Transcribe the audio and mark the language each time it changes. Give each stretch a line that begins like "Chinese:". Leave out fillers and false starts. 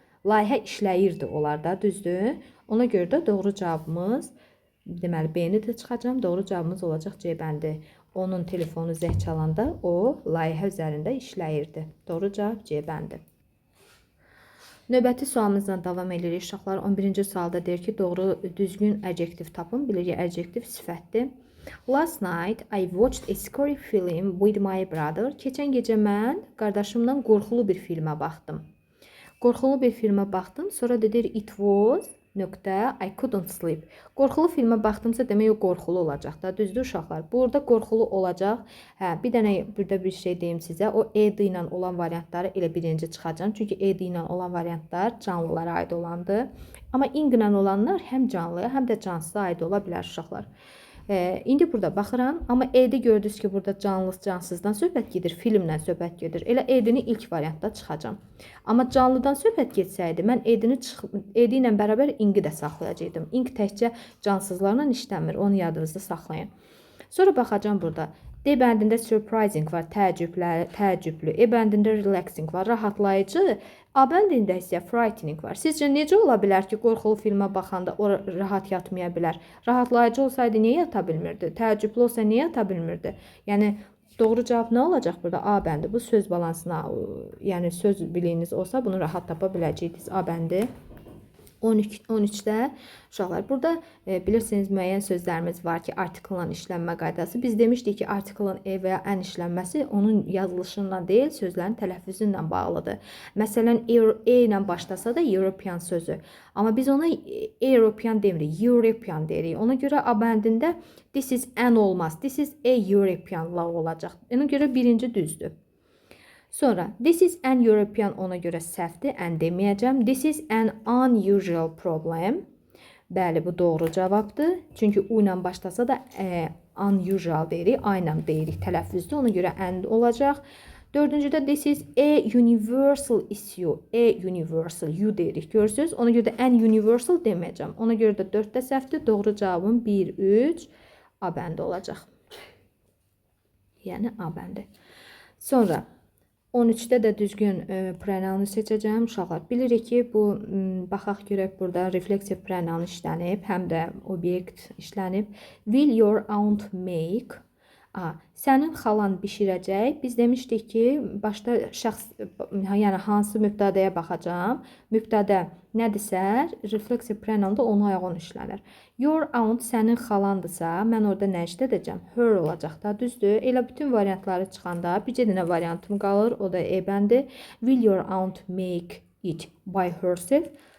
Azerbaijani: Layihə işləyirdi onlarda, düzdür? Ona görə də doğru cavabımız, deməli B-ni də çıxacam, doğru cavabımız olacaq C bəndi. Onun telefonu zəng çalanda o layihə üzərində işləyirdi. Doğru cavab C bəndi. Növbəti sualımızla davam edirik. Uşaqlar 11-ci sualda deyir ki, doğru düzgün adjektiv tapın. Bilirik, adjektiv sifətdir.
English: Last night I watched a scary film with my brother.
Azerbaijani: Keçən gecə mən qardaşımla qorxulu bir filmə baxdım. Qorxulu bir filmə baxdım. Sonra dedi
English: it was I couldn't sleep.
Azerbaijani: Qorxulu filmə baxdımsa demək o qorxulu olacaq da. Düzdür uşaqlar? Burada qorxulu olacaq. Hə, bir dənə burada bir şey deyim sizə. O ed ilə olan variantları elə birinci çıxacağam. Çünki ed ilə olan variantlar canlılara aid olandır. Amma ing ilə olanlar həm canlıya, həm də cansıza aid ola bilər uşaqlar. İndi burada baxıram, amma edi gördünüz ki, burada cansızdan söhbət gedir, filmdən söhbət gedir. Elə edini ilk variantda çıxacam. Amma canlıdan söhbət getsəydi, mən edi ilə bərabər ingi də saxlayacaqdım. İng təkcə cansızlarla işləmir, onu yadınızda saxlayın. Sonra baxacam burada. D bəndində surprising var, təəccüblü. E bəndində relaxing var, rahatlayıcı. A bəndində isə frightening var. Sizcə necə ola bilər ki, qorxulu filmə baxanda o rahat yatmaya bilər? Rahatlayıcı olsaydı niyə yata bilmirdi? Təəccüblü olsa niyə yata bilmirdi? Yəni doğru cavab nə olacaq burada? A bəndi. Bu söz balansına, yəni söz biliyiniz olsa bunu rahat tapa biləcəksiniz. A bəndi. 13-də uşaqlar. Burada bilirsiniz müəyyən sözlərimiz var ki, artiklın işlənmə qaydası. Biz demişdik ki, artiklın e və ya ən işlənməsi onun yazılışından deyil, sözlərin tələffüzü ilə bağlıdır. Məsələn, e ilə başlasa da European sözü. Amma biz ona European demirik, European deyirik. Ona görə A bəndində
English: this is an
Azerbaijani: olmaz.
English: This is a European law
Azerbaijani: olacaq. Ona görə birinci düzdür. Sonra,
English: this is an European
Azerbaijani: ona görə səhvdir, an deməyəcəm.
English: This is an unusual problem.
Azerbaijani: Bəli, bu doğru cavabdır. Çünki u ilə başlasa da unusual deyirik, a ilə deyirik tələffüzdə. Ona görə an olacaq. Dördüncüdə,
English: this is a universal issue.
Azerbaijani: Universal, u deyirik, görürsünüz. Ona görə də
English: an universal
Azerbaijani: deməyəcəm. Ona görə də 4-də səhvdir. Doğru cavabım 1, 3, a bəndi olacaq. Yəni, a bəndi. Sonra, 13-də də düzgün pronounu seçəcəm. Uşaqlar, bilirik ki, bu baxaq görək burada refleksiv pronoun işlənib, həm də obyekt işlənib.
English: Will your aunt make?
Azerbaijani: Sənin xalan bişirəcək. Biz demişdik ki, başda şəxs, yəni hansı mübtədəyə baxacağam. Mübtədə nədirsə, refleksiv pronoun da ona uyğun işlənir. Your aunt sənin xalandırsa, mən orada nə işlədəcəm? Her olacaq da, düzdür. Elə bütün variantları çıxanda bircə dənə variantım qalır, o da e bəndi.
English: Will your aunt make it by herself?